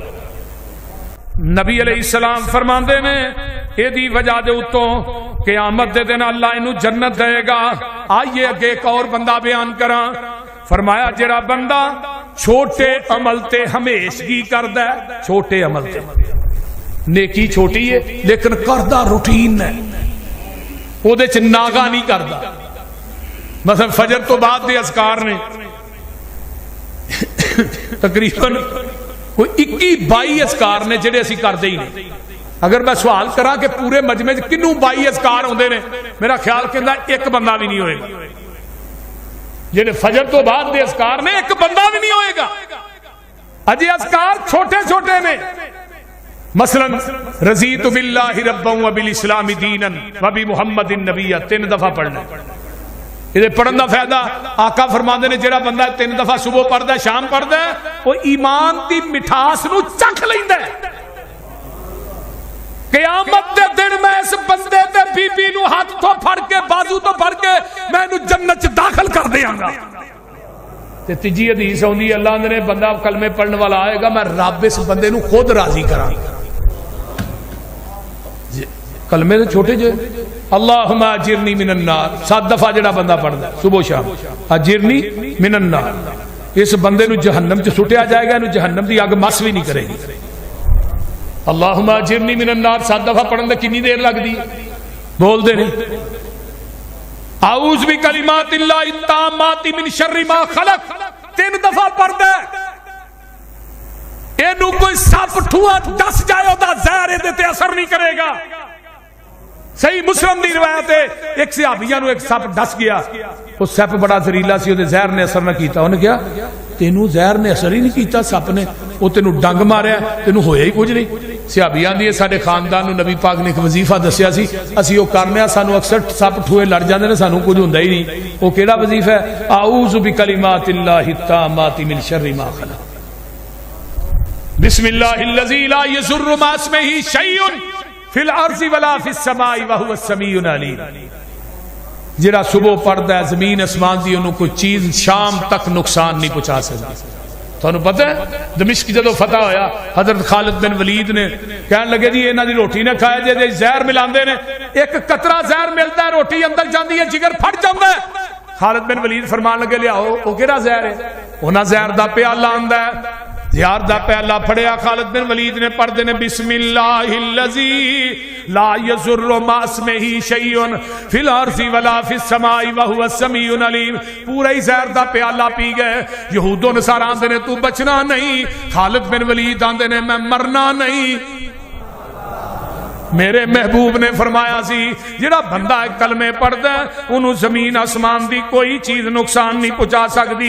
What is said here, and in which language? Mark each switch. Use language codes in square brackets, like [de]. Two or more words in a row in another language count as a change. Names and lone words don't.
[pa] نبی [ar] علیہ السلام [pa] فرماندے نے اے دی وجہ دے اتوں قیامت دے دن اللہ انہوں جنت دے گا۔ آئیے اگے ایک اور بندہ بیان کراں، فرمایا جڑا بندہ چھوٹے عمل تے ہمیشگی کردا ہے، چھوٹے عمل تے، نیکی چھوٹی ہے لیکن کردا روٹین ہے، او دے چ ناغا نہیں کردا۔ مثلا فجر تو بعد دے اذکار نے تقریباً کوئی 21-22 اذکار نے جڑے اسی کردے ہی نہیں۔ اگر میں سوال کراں کہ پورے مجمع چ کنوں 22 اذکار ہوندے نے، میرا خیال کہندا ایک بندہ بھی نہیں ہوئے گا جڑے فجر تو بعد دے اذکار نے، ایک بندہ بھی نہیں ہوئے گا۔ اجے اذکار چھوٹے چھوٹے نے، مثلا [ar] رضیت باللہ ربا وبالاسلام دینا وبمحمد نبیا [pa] 3 دفعہ پڑھنا۔ یہ پڑھن دا فائدہ آقا فرماندے نے جڑا بندہ 3 دفعہ صبح پڑھدا ہے شام پڑھدا ہے، وہ ایمان دی مٹھاس نو چکھ لیندا ہے۔ قیامت دے دن میں اس بندے تے بی بی نو ہاتھ تو پھڑ کے بازو تو پھڑ کے میں نو جنت چ داخل کر دیاں گا۔ تے تیجی حدیث ہوندی ہے اللہ نے بندہ کلمے پڑھنے والا آئے گا، میں رب اس بندے نو خود راضی کراں گا۔ کلمے تو چھوٹے جو [ar] اللہم اجرنی من النار [pa] 7 دفعہ جڑا بندہ پڑھدا صبح شام، [ar] اجرنی من النار، [pa] اس بندے نو جہنم چ سٹیا جائے گا، انو جہنم دی اگ مس بھی نہیں کرے گی۔ [ar] اللہم اجرنی من النار [pa] 7 دفعہ پڑھن دے کتنی دیر لگدی؟ بول دے نہیں، [ar] اعوذ بکلمات اللہ التامات من شر ما خلق [pa] 3 دفعہ پڑھدا ہے۔ اینو کوئی سپ ٹھواں ڈس جائے اودا زہر دے تے اثر نہیں کرے گا۔ صحیح مسلم دی روایت ہے، ایک صحابیہ نو ایک سپ ڈس گیا، وہ سپ بڑا زہریلا سی، وہ زہر نے اثر نہ کیتا۔ انہیں کیا تینوں زہر نے اثر ہی نہیں کیتا، سپ نے وہ تینوں ڈنگ ماریا، تینوں ہویا ہی کچھ نہیں۔ صحابیہ دی ساڈے خاندان نو نبی پاک نے ایک وظیفہ دسیا سی، اسی وہ کرنے سانو اکثر سپ ٹھوئے لڑ جاندے نے، سانو کچھ ہوندا ہی نہیں۔ وہ کیڑا وظیفہ ہے؟ [ar] اعوذ بکلمات اللہ التامات من شر ما خلق، بسم اللہ الذی لا یضر مع اسمہ شیء فی الارض ولا فی السماء وهو السمیع العلیم۔ [pa] جڑا صبح پڑھدا ہے زمین اسمان دی انہوں کوئی چیز شام تک نقصان نہیں پہنچا سکتی۔ تھانوں پتہ ہے دمشق جدو فتح ہویا، حضرت خالد بن ولید نے کہنے لگے جی انہاں دی روٹی نہ کھائے جے زہر ملاندے نے، ایک قطرہ زہر ملتا ہے روٹی اندر جاندی ہے جگر پھٹ جاندا ہے۔ خالد بن ولید فرمان لگے لیاؤ او کیڑا زہر ہے؟ انہاں زہر دا پیالہ آندا ہے، زہر دا پیالہ پھڑیا، خالد بن ولید نے پڑھ دے نے [ar] بسم اللہ الذی لا یضر مع اسمہ شیء فی الارض ولا فی السماء وهو السمیع العلیم۔ [pa] پورا ہی زہر دا پیالہ پی گئے۔ یہود و نصارا آندے نے تو بچنا نہیں، خالد بن ولید آندے نے میں مرنا نہیں۔ میرے محبوب نے فرمایا سی جڑا بندہ کلمے پڑھدا ہے انہوں زمین آسمان دی کوئی چیز نقصان نہیں پہنچا سکتی۔